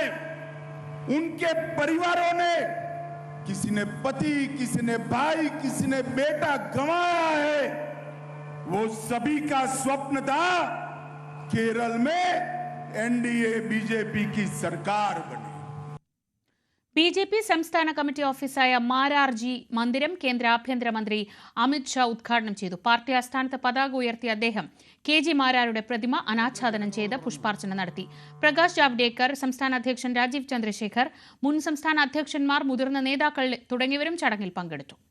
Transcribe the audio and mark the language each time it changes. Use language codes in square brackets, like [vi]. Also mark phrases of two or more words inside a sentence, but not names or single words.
[hi] उनके परिवारों ने, किसी ने पति, किसी ने भाई, किसी ने बेटा गंवाया है. वो सभी का स्वप्न था केरल में NDA BJP की सरकार बने. [ml] BJP സംസ്ഥാന കമ്മിറ്റി ഓഫീസായ മാരാർജി മന്ദിരം കേന്ദ്ര ആഭ്യന്തരമന്ത്രി അമിത്ഷാ ഉദ്ഘാടനം ചെയ്തു. പാർട്ടി ആസ്ഥാനത്ത് പതാക ഉയർത്തിയ അദ്ദേഹം KG മാരാരുടെ പ്രതിമ അനാച്ഛാദനം ചെയ്ത് പുഷ്പാർച്ചന നടത്തി. പ്രകാശ് ജാവ്ദേക്കർ, സംസ്ഥാന അധ്യക്ഷൻ രാജീവ് ചന്ദ്രശേഖർ, മുൻ സംസ്ഥാന അധ്യക്ഷന്മാർ, മുതിർന്ന നേതാക്കൾ തുടങ്ങിയവരും ചടങ്ങിൽ പങ്കെടുത്തു.